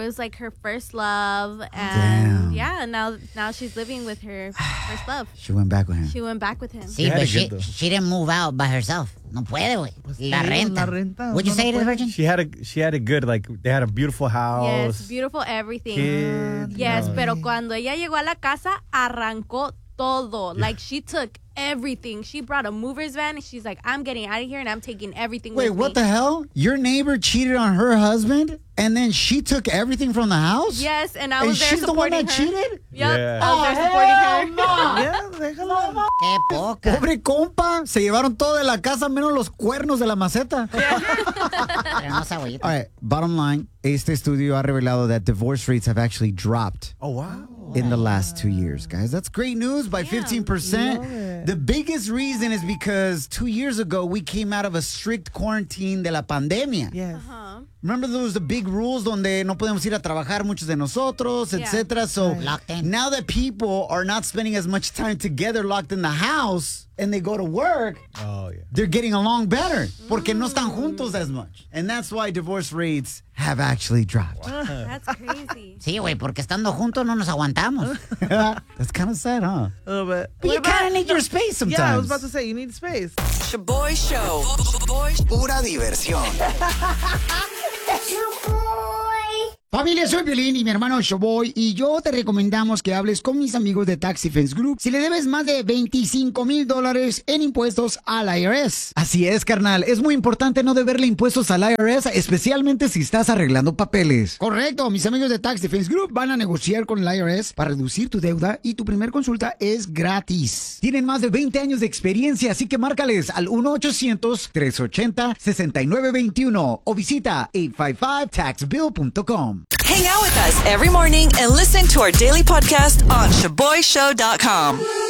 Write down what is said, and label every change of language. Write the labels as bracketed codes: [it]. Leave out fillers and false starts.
[en] It was like her first love, and Yeah, now she's living with her first love. She went back with him. She went back with him. Sí, but she didn't move out by herself. [es] No puede, güey. Pues la renta. [en] Would you say it, Virgin? She had a good, like, they had a beautiful house. Yes, beautiful everything. Kid. [es] Yes, pero cuando ella llegó a la casa, arrancó todo. [en] Yeah. Like, she took everything. She brought a mover's van, and she's like, I'm getting out of here, and I'm taking everything Wait, with me. Wait, what the hell? Your neighbor cheated on her husband, and then she took everything from the house? Yes, and I was and there supporting her. She's the one that her. Cheated? Yep. Yeah. I was there supporting her. Yeah, [es] qué poca. Pobre compa, se llevaron todo de la casa menos los cuernos de la maceta. [en] Yeah. All right, bottom line, [es] este estudio ha revelado [en] that divorce rates have actually dropped. Oh wow! In the last 2 years, guys, that's great news by 15%. The biggest reason is because 2 years ago we came out of a strict quarantine [es] de la pandemia. [en] Yes. Uh-huh. Remember those the big rules [es] donde no podemos ir a trabajar muchos de nosotros, [en] etc. Yeah. So now that people are not spending as much time together locked in the house and they go to work, they're getting along better [es] porque no están juntos [en] as much. And that's why divorce rates have actually dropped. Wow. That's crazy. [es] Sí, güey, porque estando juntos no nos aguantamos. [en] That's kind of sad, huh? A little bit. But you kind of need your space sometimes. Yeah, I was about to say, you need space. [es] Shaboy Show. Shaboy. Pura diversión. Familia, soy Piolín y mi hermano Shaboy y yo te recomendamos que hables con mis amigos de Tax Defense Group si le debes más de $25,000 en impuestos al IRS. Así es, carnal. Es muy importante no deberle impuestos al IRS, especialmente si estás arreglando papeles. Correcto. Mis amigos de Tax Defense Group van a negociar con el IRS para reducir tu deuda y tu primer consulta es gratis. Tienen más de 20 años de experiencia, así que márcales al 1-800-380-6921 o visita 855-TAXBILL.com. [en] Hang out with us every morning and listen to our daily podcast on ShaboyShow.com.